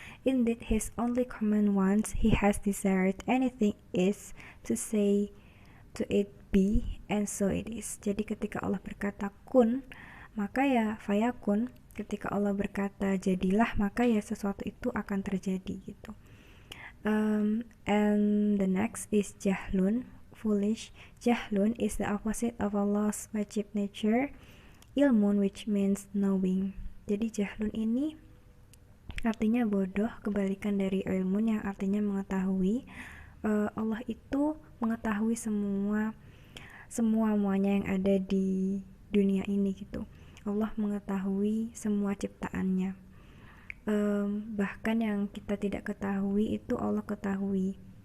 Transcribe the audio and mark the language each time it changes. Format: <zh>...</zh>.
<en>Indeed his only command once he has desired anything is to say to it be, and so it is.</en> <id>Jadi ketika Allah berkata kun, maka ya fayakun. Ketika Allah berkata jadilah, maka ya sesuatu itu akan terjadi gitu.</id> <en>And the next is jahlun, foolish. Jahlun is the opposite of Allah's wajib nature, ilmun, which means knowing.</en> <id>Jadi jahlun ini artinya bodoh, kebalikan dari ilmun yang artinya mengetahui. Allah itu mengetahui semuanya yang ada di dunia ini gitu. Allah mengetahui semua ciptaannya. Bahkan yang kita tidak ketahui itu Allah ketahui.</id>